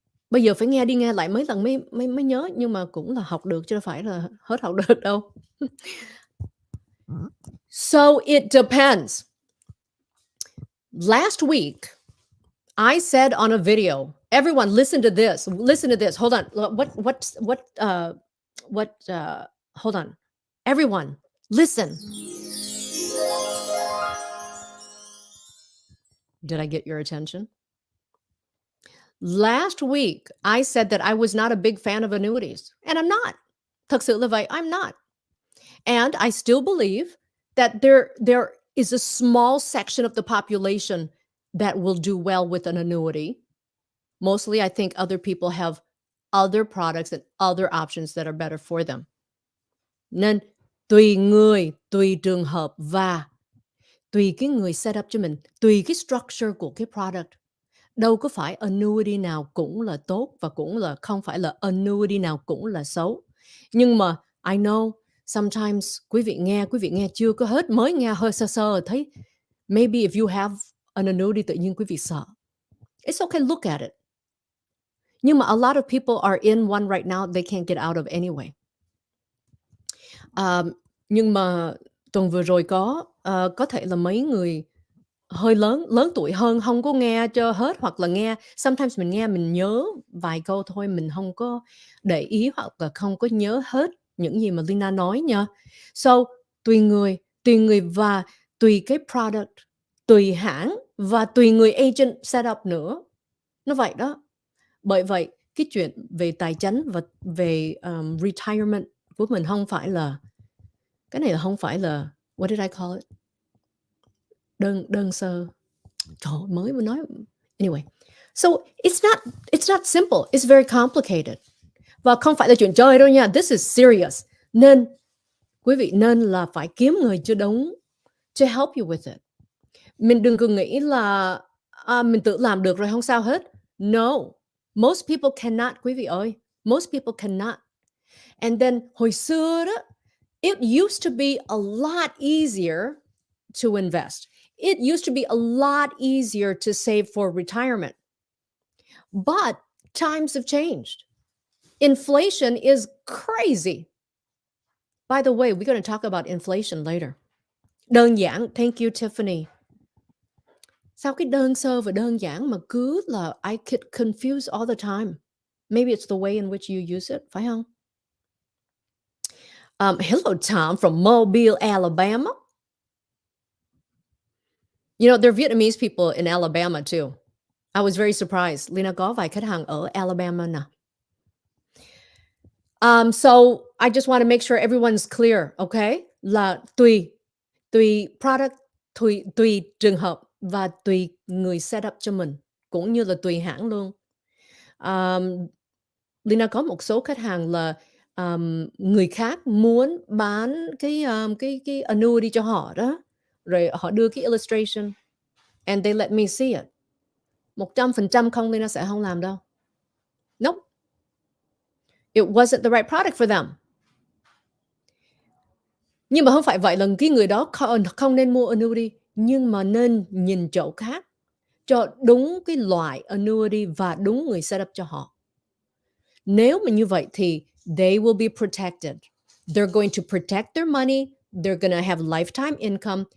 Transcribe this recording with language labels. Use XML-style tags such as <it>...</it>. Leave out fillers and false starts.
<vi>Bây giờ phải nghe đi nghe lại mấy lần mới nhớ, nhưng mà cũng là học được chứ đâu phải là hết học được đâu.</vi> <en>So it depends. Last week, I said on a video, everyone listen to this. Listen to this. Hold on. Hold on. Everyone, listen. Did I get your attention? Last week, I said that I was not a big fan of annuities, and I'm not.</en> <vi>Thực sự là vậy,</vi> <en>I'm not. And I still believe that there is a small section of the population that will do well with an annuity. Mostly, I think other people have other products and other options that are better for them.</en> <vi>Nên tùy người, tùy trường hợp và tùy cái người set up cho mình, tùy cái structure của cái product. Đâu có phải annuity nào cũng là tốt và cũng là không phải là annuity nào cũng là xấu. Nhưng mà</vi> <en>I know sometimes</en> <vi>quý vị nghe chưa có hết, mới nghe hơi sơ thấy</vi> <en>maybe if you have an annuity</en> <vi>tự nhiên quý vị sợ.</vi> <en>It's okay, look at it.</en> <vi>Nhưng mà</vi> <en>a lot of people are in one right now they can't get out of anyway.</en> <vi>Nhưng mà tuần vừa rồi có thể là mấy người hơi lớn tuổi hơn không có nghe cho hết, hoặc là nghe sometimes mình nghe mình nhớ vài câu thôi, mình không có để ý hoặc là không có nhớ hết những gì mà Leyna nói nha. So tùy người và tùy cái product, tùy hãng và tùy người agent set up nữa. Nó vậy đó. Bởi vậy cái chuyện về tài chính và về retirement của mình không phải là cái này, là không phải là</vi> <en>what did I call it?</en> <vi>Đơn sơ. Trời ơi, mới nói.</vi> <en>Anyway, so it's not simple. It's very complicated.</en> <vi>Và không phải là chuyện chơi đâu nha.</vi> <en>This is serious.</en> <vi>Nên quý vị nên là phải kiếm người cho đúng</vi> <en>to help you with it.</en> <vi>Mình đừng có nghĩ là mình tự làm được rồi không sao hết.</vi> <en>No. Most people cannot,</en> <vi>quý vị ơi.</vi> <en>Most people cannot. And then</en> <vi>hồi xưa đó,</vi> <en>it used to be a lot easier to invest. It used to be a lot easier to save for retirement. But times have changed. Inflation is crazy. By the way, we're going to talk about inflation later.</en> <vi>Đơn giản,</vi> <en>thank you Tiffany.</en> <vi>Sao cái đơn sơ và đơn giản mà cứ là</vi> <en>I get confused all the time. Maybe it's the way in which you use it,</en> <vi>phải không?</vi> <en>Hello Tom from Mobile, Alabama. You know, there are Vietnamese people in Alabama too. I was very surprised.</en> <vi>Leyna có vài khách hàng ở Alabama nè.</vi> <en>So I just want to make sure everyone's clear, okay?</en> <vi>Là tùy product, tùy trường hợp và tùy người set up cho mình, cũng như là tùy hãng luôn. Leyna có một số khách hàng là người khác muốn bán cái annuity cho họ đó, rồi họ đưa cái illustration</vi> <en>and they let me see it.</en> <vi>100% không, Leyna sẽ không làm đâu.</vi> <en>Nope. It wasn't the right product for them.</en> <vi>Nhưng mà không phải vậy là cái người đó không nên mua annuity, nhưng mà nên nhìn chỗ khác cho đúng cái loại annuity và đúng người set up cho họ. Nếu mà như vậy thì</vi> <en>They will be protected. They're going to protect their money. They're going to have lifetime income.</en>